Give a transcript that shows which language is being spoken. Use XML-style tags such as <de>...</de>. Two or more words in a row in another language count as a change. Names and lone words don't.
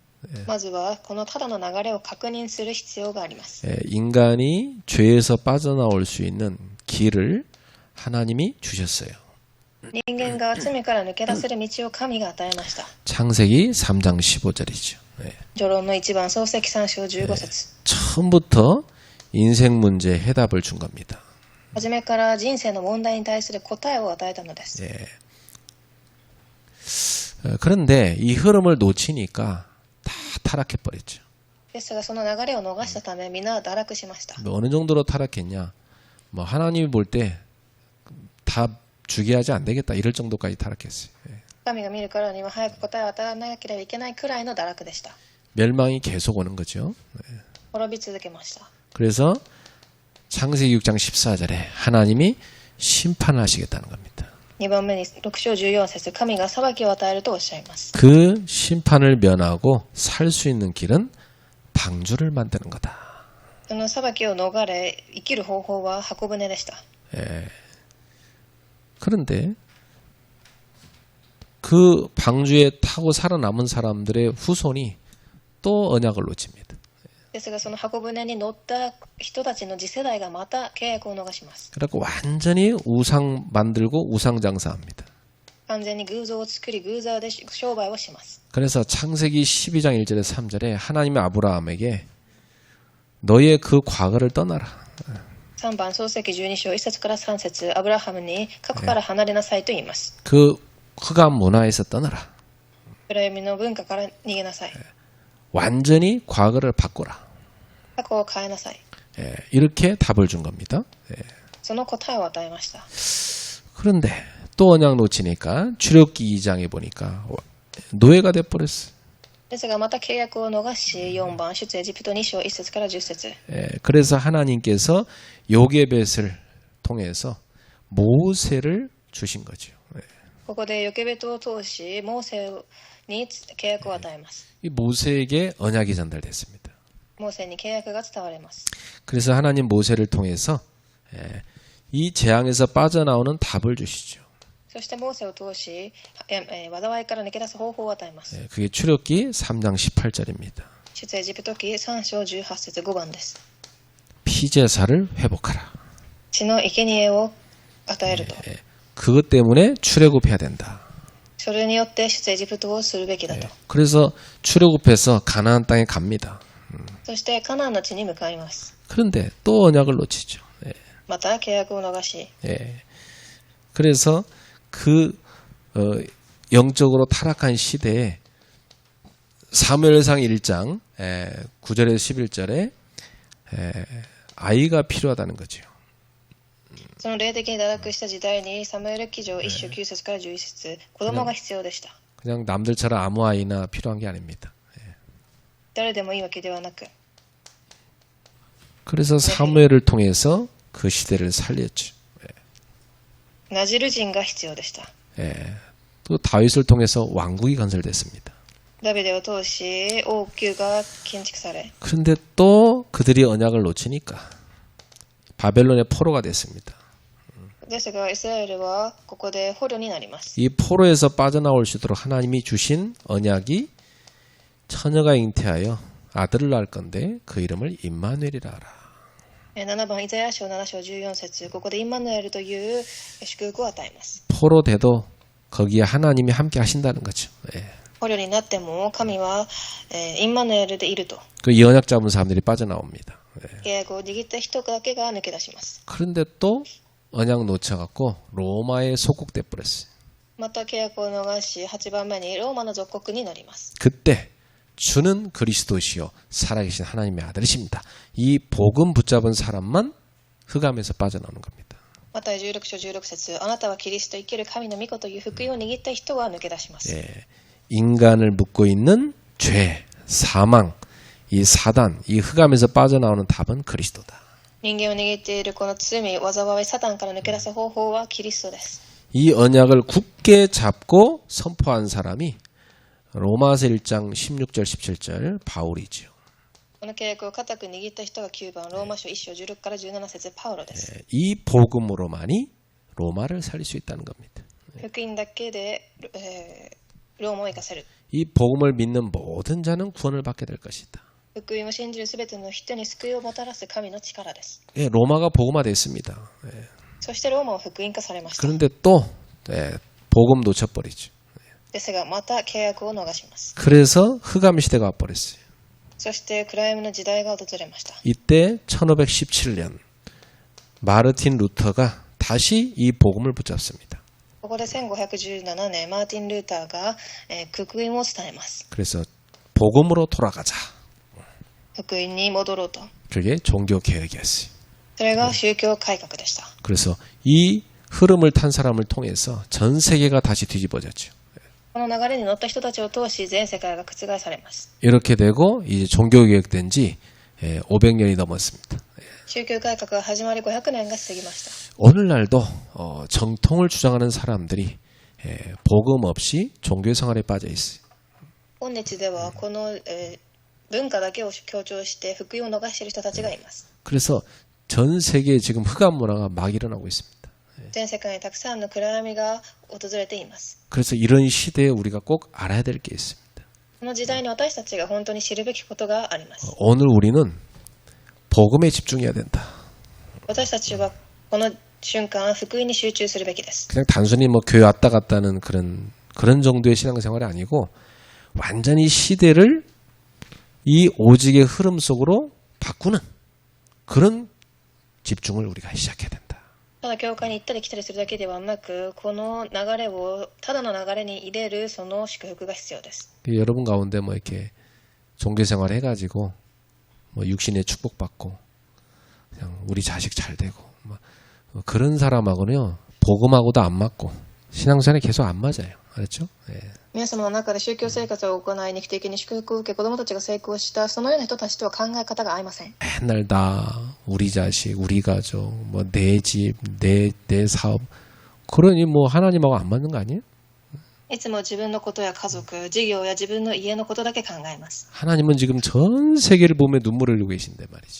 <ja>まずはこのただの流れを確認する必要があります。</ja> <ko>인간이 죄에서 빠져나올 수 있는 길을 하나님이 주셨어요.</ko> <ja>人間が罪から抜け出せる道を神が与えました。</ja> <ko>창세기 3장 15절이죠.</ko> <ja>序論の1番創世記3章15節</ja> <ko>처음부터 인생 문제 해답을 준 겁니다.</ko> <ja>初めから人生の問題に対する答えを与えたのです。</ja> <ko>그런데 이 흐름을 놓치니까 다 타락해버렸죠.</ko> <ja>ですがその流れを逃したため皆堕落しました。</ja> <ko>어느 정도로 타락했냐? 하나님이 볼 때 다 주게 하지 안 되겠다 이럴 정도까지 타락했어요.</ko> <ja>神が見るからには早く答えを与えなければいけないくらいの堕落でした。</ja> <ko>멸망이 계속 오는 거죠.</ko> <ja>滅び続けました。</ja> <ko>그래서 창세기 6장 14절에 하나님이 심판하시겠다는 겁니다.</ko> <ja>2 番目に6章14節神が裁きを与えるとおっしゃいます。</ja> <ko>그 심판을 면하고 살 수 있는 길은 방주를 만드는 거다.</ko> <ja>その裁きを逃れ生きる方法は箱舟でした。</ja> <ko>그런데 그 방주에 타고 살아남은 사람들의 후손이 또 언약을 놓칩니다.</ko> <ja>ですがその箱舟に乗った人たちの次世代がまた契約を逃します。</ja> <ko>그래서 완전히 우상 만들고 우상 장사합니다.</ko> <ja>完全に偶像を作り偶像で商売をします。</ja> <ko>그래서 창세기 12장 1절에 3절에 하나님이 아브라함에게 너의 그 과거를 떠나라.</ko> <ja>3 番創世記12章1節から3節アブラハムに過去から離れなさいと言います。</ja> <ko>그 흑암 문화에서 떠나라.</ko> <ja>暗闇の文化から逃げなさい。</ja> <ko>완전히 과거를 바꾸라.</ko> <ja>過去を変えなさい。</ja> <ko>이렇게 답을 준 겁니다.</ko> <ja>その答えを与えました。</ja> <ko>그런데 또 언약 놓치니까 출애굽기 2장에 보니까 노예가 돼버렸어.</ko> <ja>ですがまた契約を逃し4番出エジプト2章1節から10節</ja> <ko>그래서 하나님께서 요게벳을 통해서 모세를 주신 거죠.</ko> <ja>ここでヨケベトを通しモーセに契約を与えます。</ja> <ko>이 모세에게 언약이 전달됐습니다.</ko> <ja>モーセに契約が伝われます。</ja> <ko>그래서 하나님 모세를 통해서 이 재앙에서 빠져나오는 답을 주시죠.</ko> <ja>そしてモーセを通し災いから抜け出す方法を与えます。</ja> <ko>그게 출애굽기 3장 18절입니다.</ko> <ja>出エジプト記3章18節5番です。</ja> <ko>피제사를 회복하라.</ko> <ja>血の生贄を与えると。</ja> <ko>그것 때문에 출애굽해야 된다.</ko> <ja>それによって出エジプトをするべきだと。</ja> <ko>그래서 출애굽해서 가나안 땅에 갑니다.</ko> <ja>そしてカナンの地に向かいます。</ja> <ko>그런데 또 언약을 놓치죠.</ko> <ja>また契約を逃し</ja> <ko>그래서 그 영적으로 타락한 시대에 사무엘상 1장 9절에서 11절에 아이가 필요하다는 거죠.</ko> <ja>その霊的に堕落した時代にサムエル記上1章9節から11節子供が必要でした。</ja> <ko>그냥 남들처럼 아무 아이나 필요한 게 아닙니다.</ko> <ja>誰でもいいわけではなく</ja> <ko>그래서 사무엘을 통해서 그 시대를 살렸죠.</ko> <ja>ナジル人が必要でした。</ja> <ko>또 다윗을 통해서 왕국이 건설됐습니다.</ko> <ja>ダビデを通し王宮が建築され</ja> <ko>그런데 또 그들이 언약을 놓치니까 바벨론의 포로가 됐습니다.</ko> <ja>ですがイスラエルはここで捕虜になります。</ja> <ko>이 포로에서 빠져나올 수 있도록 하나님이 주신 언약이 처녀가 잉태하여 아들을 낳을 건데 그 이름을 임마누엘이라 하라.</ko> <ja>7 番イザヤ書7章14節ここでインマヌエルという祝福を与えます。</ja> <ko>포로 돼도 거기에 하나님이 함께 하신다는 거죠.</ko> <ja>捕虜になっても神はインマヌエルでいると。</ja> <ko>그 이 언약 잡은 사람들이 빠져나옵니다.</ko> <ja>契約を握った人だけが抜け出します。</ja> <ko>그런데 또 언약 놓쳐갖고 로마에 속국돼 버렸어요.</ko> <ja>また契約を逃し8番目にローマの属国になります。</ja> <ko>그때 주는 그리스도시요 살아계신 하나님의 아들이십니다. 이 복음 붙잡은 사람만 흑암에서 빠져나오는 겁니다.</ko> <ja>マタイ16章16節あなたはキリスト生きる神の御子という福音を握った人は抜け出します。</ja> <ko>인간을 묶고 있는 죄, 사망, 이 사단, 이 흑암에서 빠져나오는 답은 그리스도다.</ko> <ja>人間を握っているこの罪、災い、サタンから抜け出す方法はキリストです。</ja> <ko>이 언약을 굳게 잡고 선포한 사람이 로마서 1장 16절 17절 바울이죠.</ko> <ja>この契約を固く握った人が9番ローマ書1章16から17節パウロです。</ja> <ko>이 복음으로만이 로마를 살릴 수 있다는 겁니다.</ko> <ja>福音だけで、ローマを生かせる。</ja> <ko>이 복음을 믿는 모든 자는 구원을 받게 될 것이다.</ko> <ja>福音を信じるすべての人に救いをもたらす神の力です。</ja> <ko>로마가 복음화됐습니다.</ko> <ja>そしてローマは福音化されました。</ja> <ko>그런데 또 복음 놓쳐버리죠.</ko> <ja>ですがまた契約を逃します。</ja> <ko>그래서 흑암 시대가 와버렸어요.</ko> <ja>そして暗闇の時代が訪れました。</ja> <ko>이때 1517년 마르틴 루터가 다시 이 복음을 붙잡습니다.</ko> <ja>ここで1517年マーティン・ルーターが、福音を伝えます。</ja> <ko>그래서 복음으로 돌아가자.</ko> <ja>福音に戻ろうと。</ja> <ko>그게 종교 개혁이었어요.</ko> <ja>それが宗教改革でした。</ja> <ko>그래서 이 흐름을 탄 사람을 통해서 전 세계가 다시 뒤집어졌죠.</ko> <ja>この流れに乗った人たちを通し全世界が覆されます。</ja> <ko>이렇게 되고 이제 종교 개혁된 지 500년이 넘었습니다.</ko> <ja>宗教改革が始まり500年が過ぎました。</ja> <ko>오늘날도 정통을 주장하는 사람들이 복음 없이 종교 생활에 빠져 있어요.</ko> <ja>今日ではこの、文化だけを強調して福音を逃している人たちがいます。</ja> <ko>그래서 전 세계에 지금 흑암 문화가 막 일어나고 있습니다.</ko> <ja>全世界にたくさんの暗闇が訪れています。</ja> <ko>그래서 이런 시대에 우리가 꼭 알아야 될 게 있습니다.</ko> <ja>この時代に私たちが本当に知るべきことがあります。</ja> <ko>오늘 우리는 복음에 집중해야 된다.</ko> <ja>私たちはこの瞬間、福音に集中するべきです。</ja> <ko>그냥 단순히 뭐 교회 왔다 갔다는 그런 정도의 신앙생활이 아니고 완전히 시대를 이 오직의 흐름 속으로 바꾸는 그런 집중을 우리가 시작해야 된다.</ko> <ja>ただ教会に行ったり来たりするだけではなく、この流れをただの流れに入れるその祝福が必要です。</ja> <ko>여러분 가운데 뭐 이렇게 종교생활 해가지고 뭐 육신의 축복받고 그냥 우리 자식 잘 되고 뭐 그런 사람하고는요 복음하고도 안 맞고 신앙생활이 계속 안 맞아요. 알았죠? 예.</ko> <ja>皆様の中で宗教生活を行い、肉的に祝福を受け、子供たちが成功した、そのような人たちとは考え方が合いません。</ja> <ko>맨날 나 우리 자식 우리 가족 뭐 내 집 내 사업 그러니 뭐 하나님하고 안 맞는 거 아니에요?</ko> <ja>いつも自分のことや家族、事業や自分の家のことだけ考えます。</ja> <ko>하나님은 지금 전 세계를 보며 눈물을 흘리고 계신데 말이죠.</ko>